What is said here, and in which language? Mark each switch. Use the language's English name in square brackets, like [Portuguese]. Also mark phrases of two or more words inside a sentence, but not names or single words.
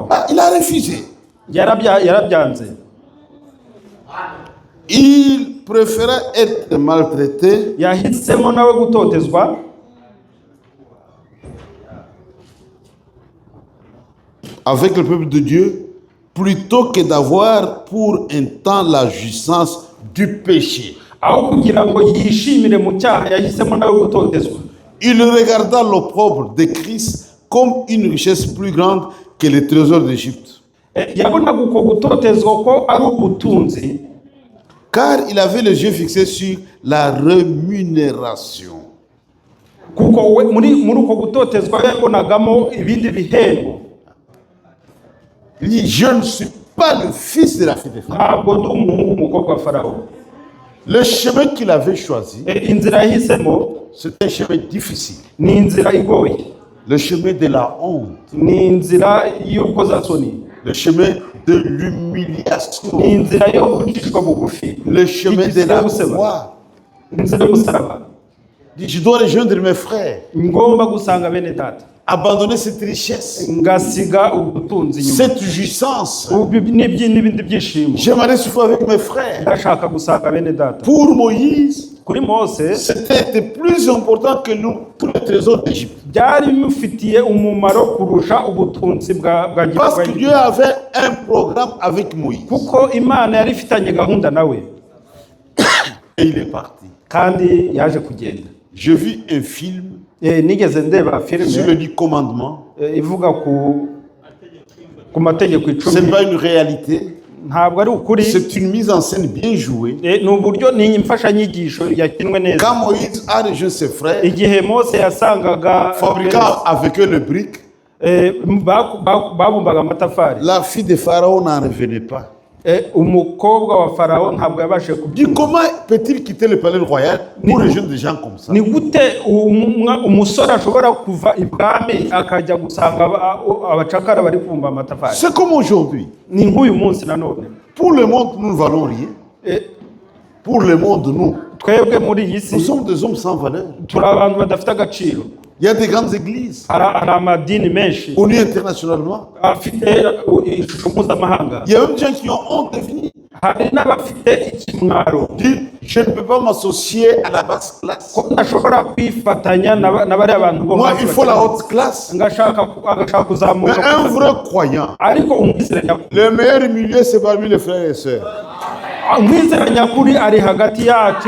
[French] Ah, il a refusé. [Kinyarwanda] Yarabyanze. [French] Il préférait être maltraité [Kinyarwanda] Yahisemo nawe gutotezwa [French] avec le peuple de Dieu plutôt que d'avoir pour un temps la jouissance du péché. [Kinyarwanda] aho kugira ngo yishimire mu cyaha, yahisemo nawe gutotezwa. [French] Il regarda l'opprobre de Christ comme une richesse plus grande que les trésors d'Égypte. [Kinyarwanda] Yabonaga uko gutotezwa ko ari ubutunzi, [French] Car il avait les yeux fixés sur la rémunération. [Kinyarwanda] kuko we muri uko gutotezwa yabonagamo ibindi bihembo. [French] Il dit, je ne suis pas le fils de la fille de Pharaon. [Kinyarwanda] Ntabwo ndi umuhungu w'umukobwa wa farawo. [French] Le chemin qu'il avait choisi, [Kinyarwanda] Inzira yahisemo [French] c'était un chemin difficile. [Kinyarwanda] ni inzira igoye, [French] Le chemin de la honte. [Kinyarwanda] ni inzira y'urukozasoni, [French] Le chemin de l'humiliation. [Kinyarwanda] ni inzira yo gucishwa bugufi, [French] Le chemin de la croix. [Kinyarwanda] inzira y'umusaraba. [French] Il dit, je dois rejoindre mes frères. [Kinyarwanda] Ngomba gusanga bene data, [French] Abandonner cette richesse, [Kinyarwanda] ngasiga ubutunzi nyuma, [French] cette jouissance. [Kinyarwanda] n'ibindi byishimo. [French] J'aimerais souffrir avec mes frères. [Kinyarwanda] Ndashaka gusanga bene data. [French] Pour Moïse, [Kinyarwanda] Kuri Mose [French] c'était plus important que nous, tous les trésors d'Égypte. [Kinyarwanda] byari bimufitiye umumaro kurusha ubutunzi bwa [French] Parce que Dieu avait un programme avec Moïse. [Kinyarwanda] kuko Imana yari ifitanye gahunda nawe, [French] Et il est parti. [Kinyarwanda] kandi yaje kugenda. [French] Je vis un film [Kinyarwanda] Nigeze ndeba [French] sur [Kinyarwanda] filime [French] le 10 commandements. [Kinyarwanda] ivuga ku mategeko [French] Ce n'est 10. pas une réalité. [Kinyarwanda] Ntabwo ari ukuri, [French] C'est une mise en scène bien jouée. [Kinyarwanda] ni uburyo, ni imfashanyigisho yakinwe neza. [French] Quand Moïse a rejoint ses frères, [Kinyarwanda] Igihe Mose yasangaga [French] fabriquant avec eux le brique, [Kinyarwanda] babumbaga amatafari, [French] la fille de Pharaon n'en revenait pas. [Kinyarwanda] umukobwa wa farawo ntabwo yabashije [French] Dit, comment peut-il quitter le palais royal pour rejoindre des gens comme ça? [Kinyarwanda] ni gute umusore ashobora kuva ibwami akajya gusanga abacakara bari kubumba amatafari? [French] C'est comme aujourd'hui. [Kinyarwanda] Ni nk'uyu munsi nanone. [French] Pour le monde, nous ne valons rien. Pour le monde, nous [Kinyarwanda] Twebwe muri iyi si [French] sommes des hommes sans valeur. [Kinyarwanda] turi abantu badafite agaciro. [French] Il y a des grandes églises [Kinyarwanda] Hari amadini menshi [French] connues internationalement. [Kinyarwanda] afite ishusho mpuzamahanga. [French] Il y a même des gens qui ont honte de venir. [Kinyarwanda] Hari n'abafite ikimwaro [French] Dire, je ne peux pas m'associer à la basse classe. [Kinyarwanda] ko ntashobora kwifatanya na bariya bantu bo [French] Moi, [Kinyarwanda] hasi [French] il faut la [Kinyarwanda] bakennye. [French] haute classe. [Kinyarwanda] agashaka [French] Mais [Kinyarwanda] kuzamuka, [French] un vrai croyant, [Kinyarwanda] ariko umwizera nyakuri, [French] le meilleur milieu, c'est parmi les frères et sœurs. [Kinyarwanda] umwizera nyakuri ari hagati yacu.